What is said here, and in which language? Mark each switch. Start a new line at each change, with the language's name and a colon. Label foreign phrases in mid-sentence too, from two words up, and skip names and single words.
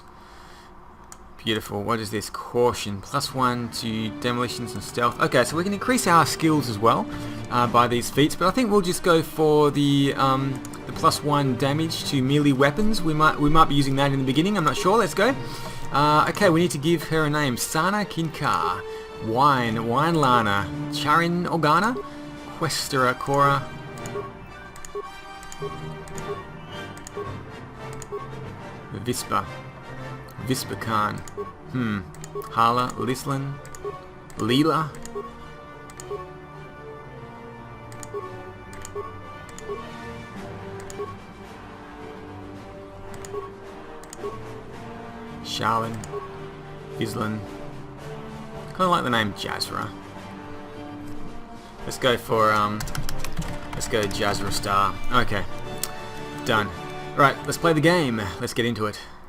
English: Beautiful. What is this? Caution. +1 to demolitions and stealth. Okay, so we can increase our skills as well by these feats, but I think we'll just go for the +1 damage to melee weapons. We might be using that in the beginning. I'm not sure. Let's go. Okay, we need to give her a name. Sana Kinkar. Wine Lana. Charin Organa. Questera Cora. Vispa Khan. Hala, Lislin, Leela. Charlin, Islin. Kind of like the name Jazra. Let's go Jazra Star. Okay, done. Right, let's play the game. Let's get into it.